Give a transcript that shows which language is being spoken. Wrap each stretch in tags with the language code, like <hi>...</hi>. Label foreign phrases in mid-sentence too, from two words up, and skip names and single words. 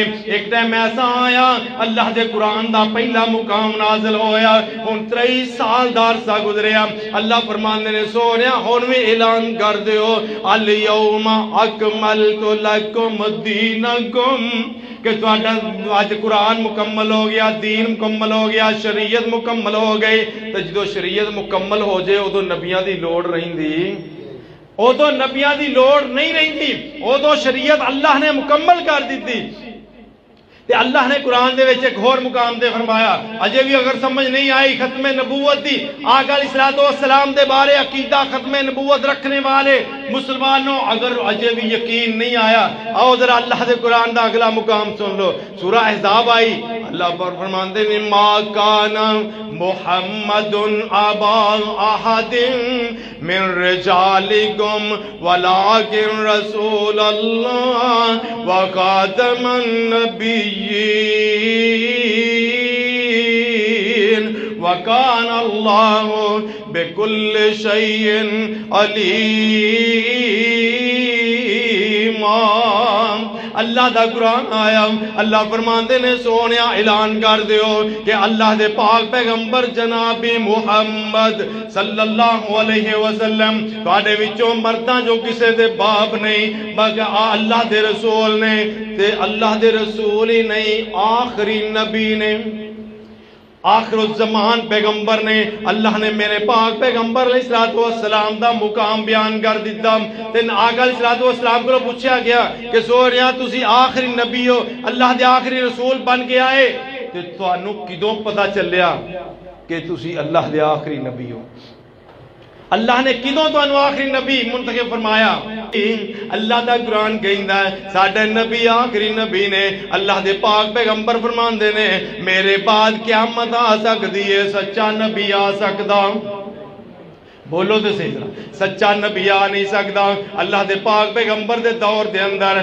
<pa>ایک ٹائم ایسا آیا اللہ دے قرآن دا پہلا مقام نازل ہویا، 23 سال دا عرصہ گزریا، اللہ فرماندے نے سونیا ہن وی اعلان کر دیو</pa> <ar>الیوم اکملت لکم دینکم،</ar> <pa>کہ آج قرآن مکمل ہو گیا، دین مکمل ہو گیا، شریعت مکمل ہو گئی۔ تو جدو شریعت مکمل ہو جائے ادو نبیاں دی لوڑ رہندی، ادو نبیاں دی لوڑ نہیں رہندی، ادو شریعت اللہ نے مکمل کر دیتی۔ تے اللہ نے قرآن دے وچ ایک اور مقام دے فرمایا، اجے بھی اگر سمجھ نہیں آئی ختم نبوت دی، آقا علیہ السلام دے بارے عقیدہ ختم نبوت رکھنے والے مسلمانوں اگر اجے بھی یقین نہیں آیا، آؤ ذرا اللہ دے قرآن دا اگلا مقام سن لو۔ سورہ احزاب آئی، اللہ پر فرماندے نے</pa> <ar>ما کان محمد ابا احد من رجالکم ولکن رسول اللہ وخاتم النبی وَكَانَ اللَّهُ بِكُلِّ شَيْءٍ عَلِيمًا۔</ar> <pa>اللہ دا قرآن آیا، اللہ فرماندے نے سونیا اعلان کر دیو کہ اللہ دے پاک پیغمبر جناب محمد</pa> <ar>صلی اللہ علیہ وسلم</ar> <pa>تواڈے وچوں مرداں جو کسے دے باپ نہیں بلکہ اللہ دے رسول نے، تے اللہ دے رسول ہی نہیں آخری نبی نے، آخر الزمان پیغمبر نے، اللہ نے میرے پاک پیغمبر علیہ السلام دا مقام بیان کر دیتا۔ تین آقا علیہ السلام کو پوچھا گیا کہ سوریا تسی آخری نبی ہو، اللہ دے آخری رسول بن کے آئے، تے تانوں کدوں پتہ چلیا کہ تسی اللہ دے آخری نبی ہو؟ اللہ نے کدوں تو آخری نبی منتخب فرمایا؟ اللہ دا قرآن کہندا ہے ساڈے نبی آخری نبی نے، اللہ دے پاک پیغمبر فرماندے نے میرے بعد قیامت آ سکدی ہے، سچا نبی آ سکدا، بولو تو صحیح طرح، سچا نبی آ نہیں سکتا اللہ دے پاک پیغمبر دے دور دے اندر۔</pa>